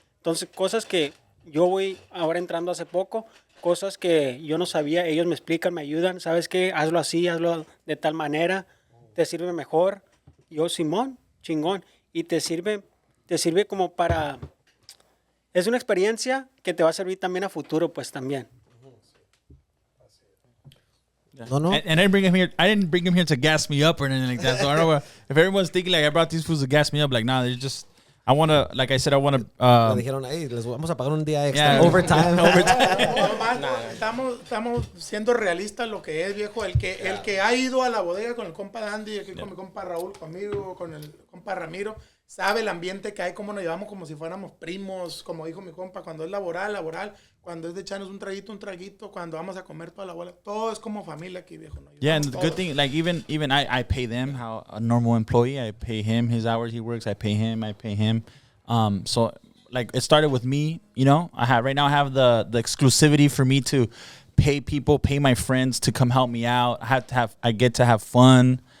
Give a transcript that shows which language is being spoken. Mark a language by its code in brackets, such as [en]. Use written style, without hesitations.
[es] Entonces, cosas que yo voy ahora entrando hace poco, cosas que yo no sabía, ellos me explican, me ayudan. ¿Sabes qué? Hazlo así, hazlo de tal manera. Te sirve mejor. Yo, Simón, chingón. Y te sirve como para... Es una experiencia que te va a servir también a futuro, pues, también. No. [en] And I didn't bring him here. I didn't bring him here to gas me up or anything like that. So I don't know if everyone's thinking like I brought these foods to gas me up. Like, nah, they're just. I want to, like I said, I want to. [es] Le dijeron, hey, les vamos a pagar un día extra. [en] Yeah. Overtime. [es] Estamos siendo realistas lo que es, viejo. El que ha ido a la bodega con el compa Dandy, aquí con mi compa Raúl, conmigo, con el compa Ramiro, sabe el ambiente que hay, cómo nos llevamos como si fuéramos primos, como dijo mi compa, cuando es laboral, cuando es de echarnos un traguito, cuando vamos a comer toda la bola, todo es como familia aquí, viejo. ¿No? [en] Yeah, and the [es] Todos. [en] good thing, like even I pay them how a normal employee. I pay him his hours he works. I pay him. So like it started with me. You know, I have the exclusivity for me to pay my friends to come help me out. I get to have fun.